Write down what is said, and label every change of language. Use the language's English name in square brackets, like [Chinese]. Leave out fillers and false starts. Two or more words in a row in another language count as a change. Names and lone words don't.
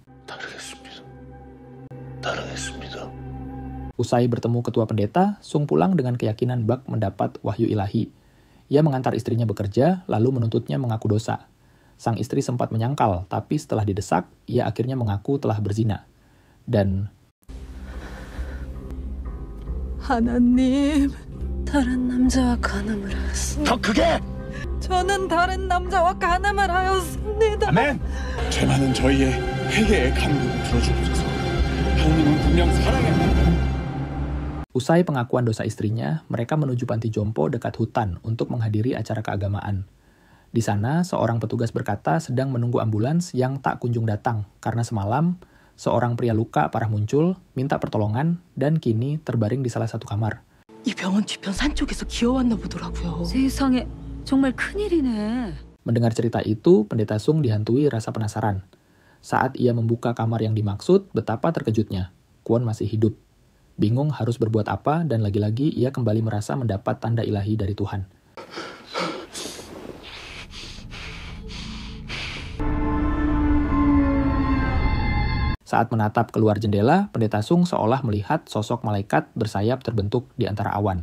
[Indonesian] Usai bertemu ketua pendeta, Sung pulang dengan keyakinan bak mendapat wahyu ilahi. Ia mengantar istrinya bekerja, lalu menuntutnya mengaku dosa. Sang istri sempat menyangkal, tapi setelah didesak, ia akhirnya mengaku telah berzina. Dan [Korean] 하나님, 다른 남자와 간음을 했어. 더 크게! 저는 다른 남자와 간음을 하였습니다. 아멘. 죄 많은 저희의 회개의 간구를 들어주옵소서. 하나님은 분명 사랑합니다. [Indonesian] Usai pengakuan dosa istrinya, mereka menuju panti jompo dekat hutan untuk menghadiri acara keagamaan. Di sana, seorang petugas berkata sedang menunggu ambulans yang tak kunjung datang karena semalam seorang pria luka parah muncul, minta pertolongan, dan kini terbaring di salah satu kamar. [Korean] 이 병원 뒤편 산 쪽에서 기어왔나 보더라고요. 세상에, 정말 큰일이네. [Indonesian] Mendengar cerita itu, Pendeta Sung dihantui rasa penasaran. Saat ia membuka kamar yang dimaksud, betapa terkejutnya. Kwon masih hidup. Bingung harus berbuat apa, dan lagi-lagi ia kembali merasa mendapat tanda ilahi dari Tuhan. Saat menatap keluar jendela, Pendeta Sung seolah melihat sosok malaikat bersayap terbentuk di antara awan.